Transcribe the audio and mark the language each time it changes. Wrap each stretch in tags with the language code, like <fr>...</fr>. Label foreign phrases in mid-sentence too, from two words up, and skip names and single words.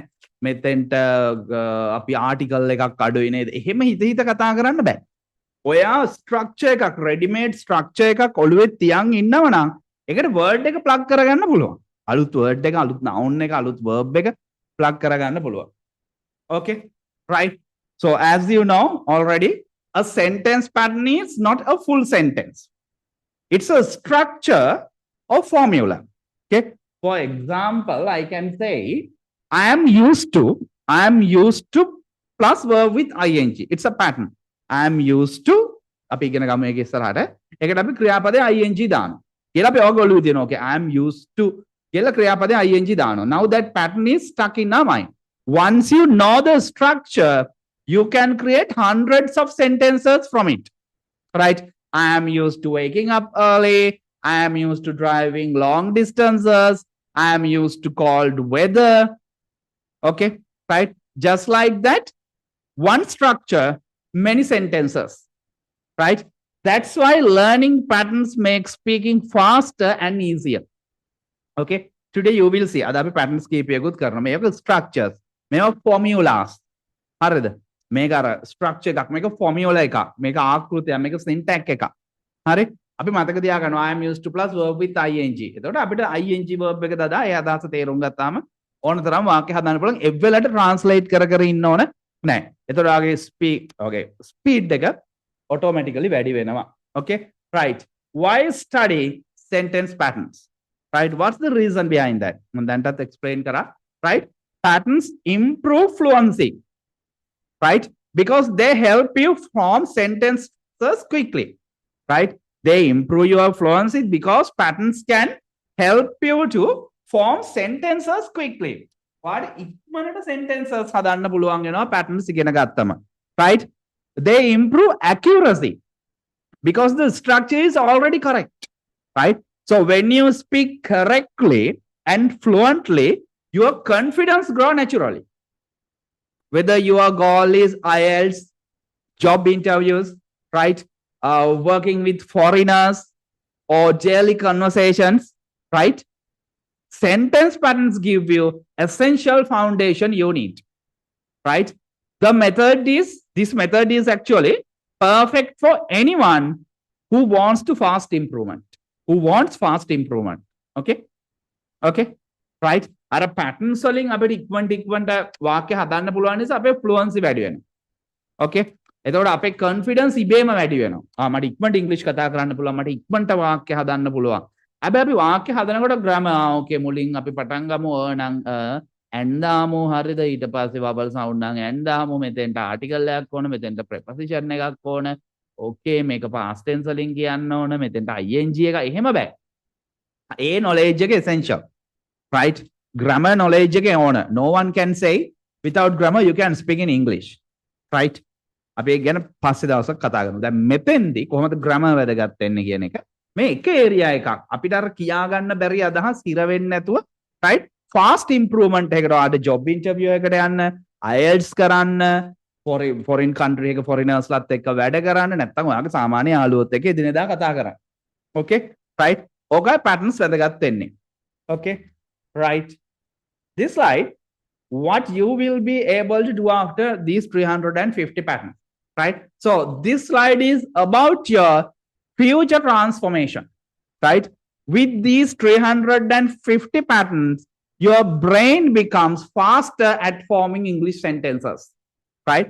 <si>මෙතෙන්ට අපි article එකක් අඩුයි නේද? එහෙම හිත කතා කරන්න බෑ. ඔයා ස්ට්‍රක්චර් එකක් රෙඩිමේඩ් ස්ට්‍රක්චර් එකක් ඔළුවේ තියන් ඉන්නව නම් ඒකට වර්ඩ් එක ප්ලග් කරගන්න පුළුවන්. අලුත් වර්ඩ් එක, අලුත් noun එක, අලුත් verb එක ප්ලග් කරගන්න පුළුවන්.</si> <en>okay? right? so as you know already, a sentence pattern is not a full sentence. It's a structure or formula. okay? For example, I can say I am used to plus verb with ing. It's a pattern. I am used to</en> <si>අපි ඉගෙන ගමු මේක ඉස්සරහට. ඒකට අපි ක්‍රියාපදේ ing දානවා. කියලා අපි ඔයගොල්ලෝ ඔළුවේ තියෙනවා.</si> <en>okay, I am used to</en> <si>කියලා ක්‍රියාපදේ ing දානවා.</si> <en>Now that pattern is stuck in our mind. Once you know the structure, you can create hundreds of sentences from it. right? I am used to waking up early. I am used to driving long distances. I am used to cold weather. okay? right? Just like that, one structure, many sentences, right? That's why learning patterns makes speaking faster and easier. okay? Today you will see</en> <si>අද අපි patterns කීපයකුත් කරනවා. මේක structures, මේක formulas. හරිද? මේක අර structure එකක්, මේක formula එකක්, මේක ආකෘතියක්, මේක syntax එකක්. හරි? අපි මතක තියාගන්නවා</si> <en>I am used to plus verb with ing.</en> <si>එතකොට අපිට ing verb එක දාලා ඒ අදහස තේරුම් ගත්තාම ඕන තරම් වාක්‍ය හදන්න පුළුවන්. එවෙලට translate කර ඉන්න ඕන නෑ. එතකොට ආගේ speed එක automatically වැඩි වෙනවා.</si> <en>okay? right? why study sentence patterns? right? What's the reason behind that? Then that explain kara, right? Patterns improve fluency, right? Because they help you form sentences quickly, right? They improve your fluency because patterns can help you to form sentences quickly.</en> <si>What ඉක්මනට sentences හදන්න පුළුවන් වෙනවා patterns ඉගෙන ගත්තම,</si> <en>right? They improve accuracy because the structure is already correct, right? So when you speak correctly and fluently, your confidence grows naturally. Whether your goal is IELTS, job interviews, right? Working with foreigners or daily conversations, right? Sentence patterns give you essential foundation you need, right? This method is actually perfect for anyone who wants fast improvement. Okay? Okay? Right?</en> <si>අර patterns වලින් අපිට ඉක්මනට වාක්‍ය හදන්න පුළුවන් නිසා අපේ fluency වැඩි වෙනවා. Okay? එතකොට අපේ confidence ඉබේම වැඩි වෙනවා. මට ඉක්මනට English කතා කරන්න පුළුවන්, මට ඉක්මනට වාක්‍ය හදන්න පුළුවන්. හැබැයි අපි වාක්‍ය හදනකොට</si> <en>grammar okay</en> <si>මුලින් අපි පටන් ගමු නම් ඇන්දාමු හරිද ඊට පස්සේ</si> <en>vowel sound</en> <si>නම් ඇන්දාමු මෙතෙන්ට article එකක් ඕන මෙතෙන්ට preposition එකක් ඕන okay මේක</si> <en>past tense</en> <si>වලින් කියන්න ඕන මෙතෙන්ට ing එක එහෙම බෑ. ඒ knowledge එක</si> <en>essential, right? Grammar knowledge</en> <si>එක ඕන.</si> <en>No one can say without grammar you can speak in English, right?</en> <si>අපි ඒක ගැන පස්සේ දවසක් කතා කරමු. දැන් මෙතෙන්දී කොහොමද grammar වැදගත් වෙන්නේ කියන එක මේ එක ඒරියා එකක් අපිට අර කියා ගන්න බැරි අදහස් ඉර වෙන්නේ නැතුව, right?</si> <en>Fast improvement</en> <si>එකකට ආද</si> <en>job interview</en> <si>එකට යන්න, IELTS කරන්න,</si> <en>foreign country</en> <si>එක foreigners ලත් එක්ක වැඩ කරන්න, නැත්නම් ඔයාගේ සාමාන්‍ය යාළුවොත් එක්ක එදිනෙදා කතා කරන්න.</si> <en>Okay? Right?</en> <si>ඕකයි patterns වැදගත් වෙන්නේ.</si> <en>Okay? Right? This slide, what you will be able to do after these 350 patterns, right? So this slide is about your future transformation, right? With these 350 patterns, your brain becomes faster at forming English sentences, right?</en>